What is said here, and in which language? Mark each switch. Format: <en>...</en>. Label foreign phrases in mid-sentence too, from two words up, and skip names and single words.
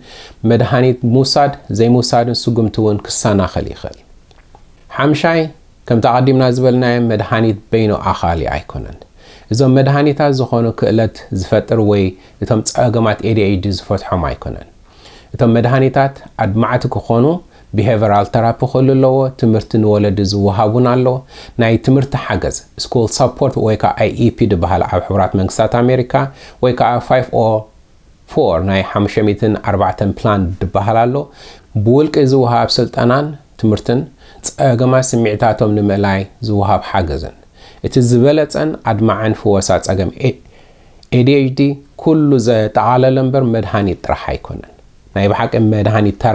<ti>መድሃኒት ምውሳድ ዘይምውሳድን ስጉምቲ እውን ክሰናኸል ይኽእል ሓምሻይ ከም ተቐዲምና ዝበልናዮ መድሃኒት በይኑ ኣኻሊ ኣይኮነን እዞም መድሃኒታት ዝኾኑ ክእለት ዝፈጥር ወይ እቶም ጸገማት ADHD ዝፈትሖም ኣይኮነን እቶም መድሃኒታት ኣድማዕቲ ክኾኑ</ti> <en>behavioral therapy</en> <ti>ክህልዎ ትምህርቲ ንወለዲ ዝወሃቡን ኣሎ ናይ ትምህርቲ ሓገዝ</ti> <en>school support</en> <ti>ወይ ከዓ IEP ዝበሃል ኣብ ሕብራት መንግስታት ኣሜሪካ ወይ ከዓ 504 ናይ 504 ፕላን ዝበሃል ኣሎ ብውልቂ ዝወሃብ ስልጠናን ትምህርትን ጸገማት ስምዒታቶም ንምእላይ ዝወሃብ ሓገዝን እቲ ዝበለጸን ኣድማዕን ፍወሳ ጸገም ADHD ኩሉ ዘጠቓለለ እምበር መድሃኒት ጥራሕ ኣይኮነን ናይ ብሓቂ መድሃኒት ተራ</ti>